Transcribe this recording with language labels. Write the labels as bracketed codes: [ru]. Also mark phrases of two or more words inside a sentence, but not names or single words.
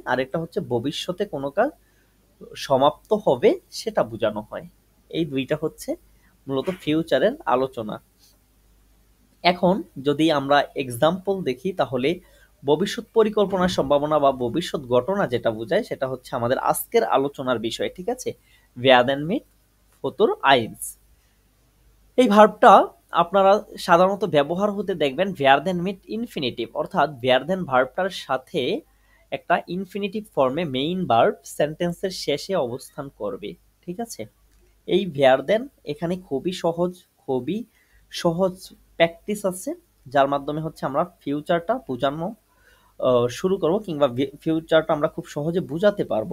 [bn] আরেকটা হচ্ছে ভবিষ্যতে কোনো কাজ সমাপ্ত হবে সেটা বোঝানো হয়। এই দুইটা হচ্ছে মূলত ফিউচারের আলোচনা। এখন যদি আমরা এক্সাম্পল দেখি, তাহলে ভবিষ্যৎ পরিকল্পনার সম্ভাবনা বা ভবিষ্যৎ ঘটনা যেটা বোঝায়, সেটা হচ্ছে আমাদের আজকের আলোচনার বিষয়। ঠিক আছে, [de] werden mit futur eins। [bn] এই ভার্বটা আপনারা সাধারণত ব্যবহার হতে দেখবেন [de] werden mit [bn] ইনফিনিটিভ, অর্থাৎ werden ভার্বটার সাথে একটা [en] infinitive form main verb sentence [bn] শেষে অবস্থান করবে। ঠিক আছে? এই werden এখানে খুবই সহজ প্র্যাকটিস আছে, যার মাধ্যমে হচ্ছে আমরা ফিউচারটা বোঝানো শুরু করব, কিংবা ফিউচারটা আমরা খুব সহজে বুঝাতে পারবো।